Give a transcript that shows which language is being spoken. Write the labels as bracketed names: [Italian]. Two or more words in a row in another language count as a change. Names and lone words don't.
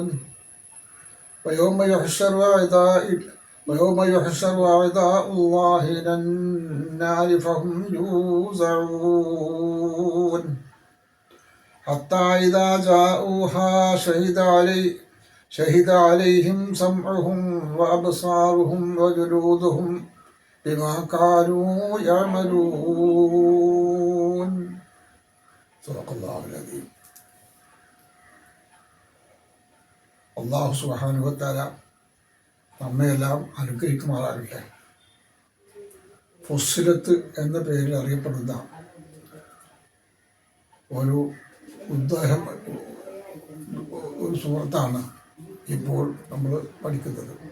[Arabic] ويوم يحشر أعداء الله إلى النار فهم يوزعون حتى إذا جاءوها شهد عليهم سمعهم وأبصارهم وجلودهم بما كانوا يعملون. صدق الله العظيم. الله سبحانه وتعالى [Malayalam] നമ്മയെല്ലാം അനുഗ്രഹിക്കുമാറാകട്ടെ. ഫുസ്സിലത്ത് എന്ന പേരിൽ അറിയപ്പെടുന്ന ഒരു സൂറത്താണ് ഇപ്പോൾ നമ്മൾ പഠിക്കുന്നത്.